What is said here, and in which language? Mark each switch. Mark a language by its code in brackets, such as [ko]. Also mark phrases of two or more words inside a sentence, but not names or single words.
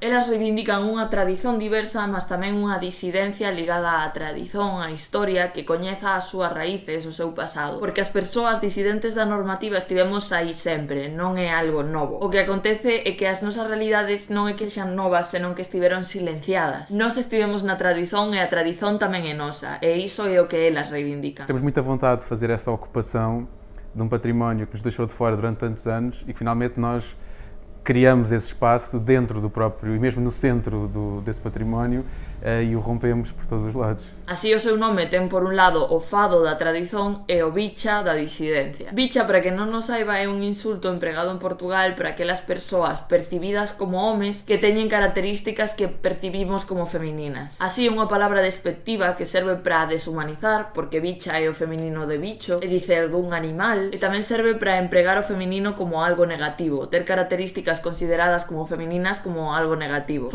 [gl] Elas reivindican unha tradición diversa, mas tamén unha disidencia ligada á tradición, á historia, que coñeza as súas raíces, o seu pasado. Porque as persoas disidentes da normativa estivemos aí sempre, non é algo novo. O que acontece é que as nosas realidades non é que xan novas, senón que estiveron silenciadas. Nós estivemos na tradición e a tradición tamén é nosa, e iso é o que elas reivindican. [pt] Temos muita vontade de fazer essa ocupação de um património que nos deixou de fora durante tantos anos e que finalmente nós criamos esse espaço dentro do próprio, e mesmo no centro desse património, e o rompemos por todos os lados. [gl] Así o seu nome ten por un lado o fado da tradición e o bicha da disidencia. Bicha, para que non nos saiba, é un insulto empregado en Portugal para aquelas persoas percibidas como homes que teñen características que percibimos como femininas. Así é unha palabra despectiva que serve para deshumanizar, porque bicha é o feminino de bicho, é dicer dun animal, e tamén serve para empregar o feminino como algo negativo, ter características consideradas como femininas como algo negativo.